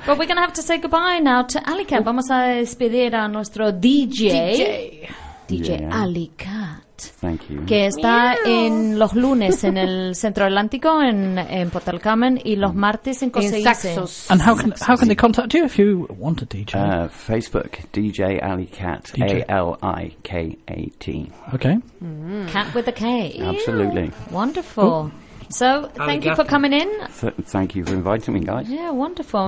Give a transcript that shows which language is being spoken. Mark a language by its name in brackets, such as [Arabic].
[English] But we're going to have to say goodbye now to Alicat. [Spanish] Vamos a despedir a nuestro DJ. [English] DJ Alicat. Thank you. [Spanish] Que está en los lunes en el Centro Atlántico en Portal Carmen y los martes en Coseíces. En Saxos. [English] And how can they contact you if you want a DJ? Facebook, DJ Ali Cat, A-L-I-K-A-T. Okay. Mm. Cat with a K. Absolutely. Wonderful. Ooh. So, thank you for coming in. Thank you for inviting me, guys. Yeah, wonderful.